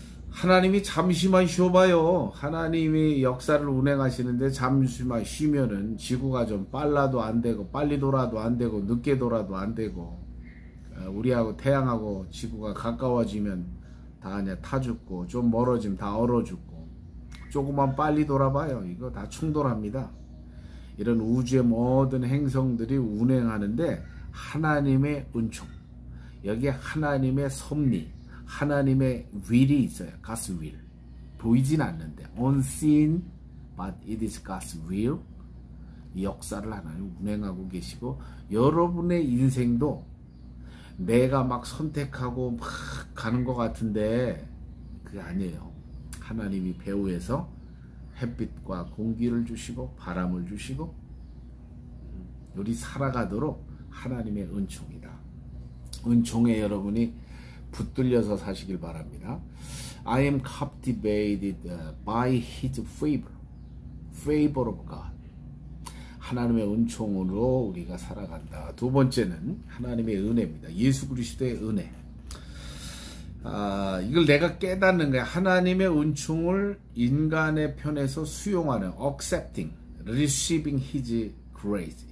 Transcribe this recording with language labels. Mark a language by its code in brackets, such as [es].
[ko] 하나님이 잠시만 쉬어봐요. 하나님이 역사를 운행하시는데 잠시만 쉬면은 지구가 좀 빨라도 안 되고, 빨리 돌아도 안 되고, 늦게 돌아도 안 되고, 우리하고 태양하고 지구가 가까워지면 다 그냥 타 죽고, 좀 멀어지면 다 얼어 죽고, 조금만 빨리 돌아봐요. 이거 다 충돌합니다. 이런 우주의 모든 행성들이 운행하는데 하나님의 은총, 여기에 하나님의 섭리, 하나님의 will이 있어요. [en] God's will. [ko] 보이진 않는데 [en] unseen but it is God's will. [ko] 이 역사를 하나님 운행하고 계시고, 여러분의 인생도 내가 막 선택하고 막 가는 것 같은데 그게 아니에요. 하나님이 배후에서 햇빛과 공기를 주시고 바람을 주시고 우리 살아가도록 하나님의 은총이다. 은총에 여러분이 붙들려서 사시길 바랍니다. [en] I am captivated by His favor, favor of God. [ko] 하나님의 은총으로 우리가 살아간다. 두 번째는 하나님의 은혜입니다. 예수 그리스도의 은혜. 이걸 내가 깨닫는 거야. 하나님의 은총을 인간의 편에서 수용하는, [en] accepting, receiving His grace.